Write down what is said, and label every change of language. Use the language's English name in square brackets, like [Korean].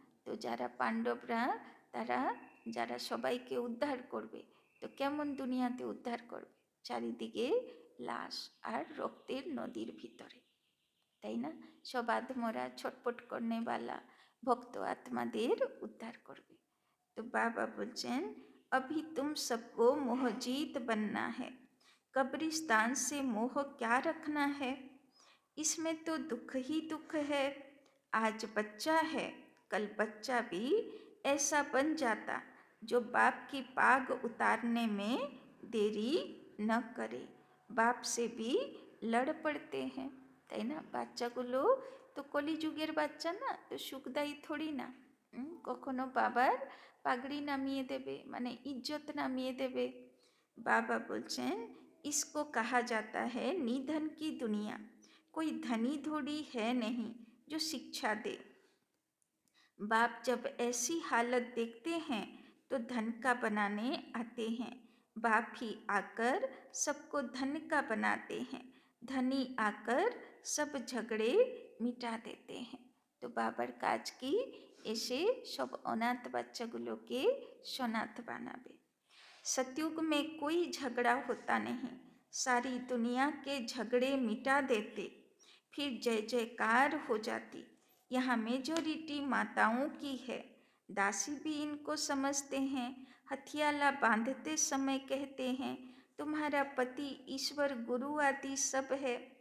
[Bangla] তো যারা পাণ্ডবরা, তারা যারা সবাইকে উদ্ধার করবে, তো কেমন দুনিয়াতে উদ্ধার করবে, চারিদিকে লাশ আর রক্তের নদীর ভিতরে, তাই না। সব আধমরা ছটপট করনেওয়ালা ভক্ত আত্মাদের উদ্ধার করবে। তো বাবা বলছেন [Hindi] अभी तुम सबको मोहजीत बनना है, कब्रिस्तान से मोह क्या रखना है। इसमें तो दुख ही दुख है। आज बच्चा है, कल बच्चा भी ऐसा बन जाता जो बाप की पाग उतारने में देरी न करे। बाप से भी लड़ पड़ते हैं, [Bangla] তাই না। বাচ্চাগুলো তো কলিযুগের বাচ্চা না, তো সুখদায়ী থোড়ি না, কখনো বাবার পাগড়ি নামিয়ে দেবে, মানে ইজ্জত নামিয়ে দেবে। [Hindi] बाबा बोलছেন इसको कहा जाता है निधन की दुनिया, कोई धनी थोड़ी है नहीं जो शिक्षा दे। बाप जब ऐसी हालत देखते हैं तो धन का बनाने आते हैं, बाप ही आकर सबको धन का बनाते हैं, धनी आकर सब झगड़े मिटा देते हैं। तो बाबर काज की [Bangla] এসে সব অনাথ বাচ্চাগুলোকে সনাথ বানাবে। [Hindi] सतयुग में कोई झगड़ा होता नहीं, सारी दुनिया के झगड़े मिटा देते, फिर जय जयकार हो जाती। यहाँ मेजोरिटी माताओं की है, दासी भी इनको समझते हैं। हथियाला बांधते समय कहते हैं तुम्हारा पति ईश्वर गुरु आदि सब है।